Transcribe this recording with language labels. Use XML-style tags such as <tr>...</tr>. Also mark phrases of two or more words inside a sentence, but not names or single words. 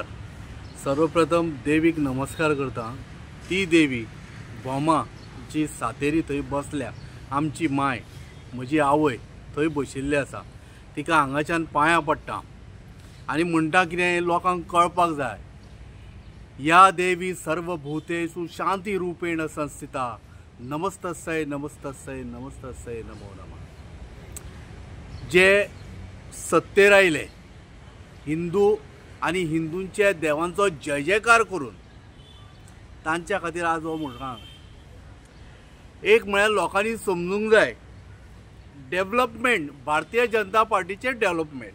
<kok>सर्वप्रथम देवीक नमस्कार करता। ती देवी बोमा जी सातेरी थंय बसल्या, आमची माय म्हजी आवय थंय बशिल्ली आसा, तिका हांगाच्यान पांयां पडटा आनी म्हणटा कितें लोकांक कळपाक जाय,</kok> <sa>या देवी सर्वभूतेषु शांती रूपेण संस्थिता, नमस्तस्यै नमस्तस्यै नमस्तस्यै नमो नमः।</sa> <kok>जे सत्तेर आयले हिंदू आनी हिंदूंच्या देवांचो जय जयकार करून, तांच्या खातीर आज हो मुजरां। एक म्हळ्यार लोकांनी समजूंक जाय, डेव्हलपमेंट भारतीय जनता पार्टीचे डेव्हलपमेंट।</kok>